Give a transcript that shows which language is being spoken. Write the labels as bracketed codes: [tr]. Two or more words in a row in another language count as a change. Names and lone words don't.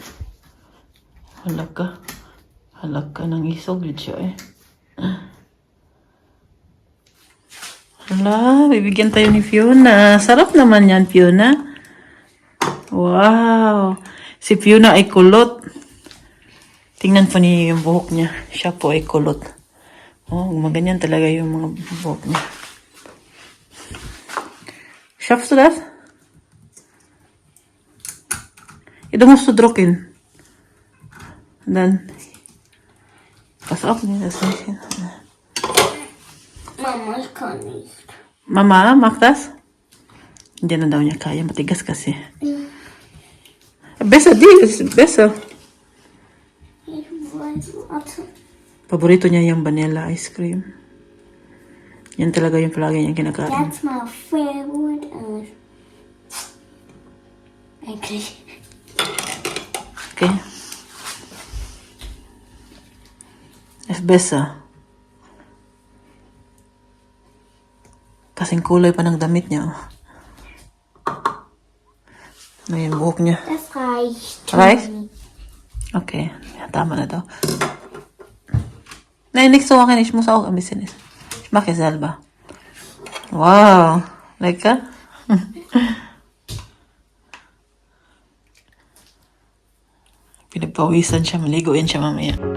[tl] Halag ka ng isog siya Hala, bibigyan tayo ni Fiona. Sarap naman yan, Fiona. Wow! Si Fiona ay kulot. Tingnan po niyo yung buhok niya. Siya po ay kulot. Oh, maganyan talaga yung mga buhok niya. [de] Schaffst du das? Ito musst du drucken. Und dann... Pass auf, nee, das nicht hin. Mama, ich kann nicht. Mama, mag das? [tl] Hindi na daw niya kaya. Matigas kasi. [de] Besser, das ist besser. Ich weiß, warte. [tl] Paborito niya yung [en] vanilla ice cream. [tl] Yan talaga yung palagi niya kinakain. [en] That's my favorite. [de] Eigentlich. Okay. Ist besser. [tl] Kasing kulay pa ng damit niya. Yung buhok niya. [de] Das reicht. Reicht? Okay. Ja, [tl] tama na daw. [de] Nein, nicht so machen. Ich muss auch ein bisschen essen. Ich mache es selber. Wow. Lecker? [tl] Pinagpawisan siya. Maligo yan siya mamaya.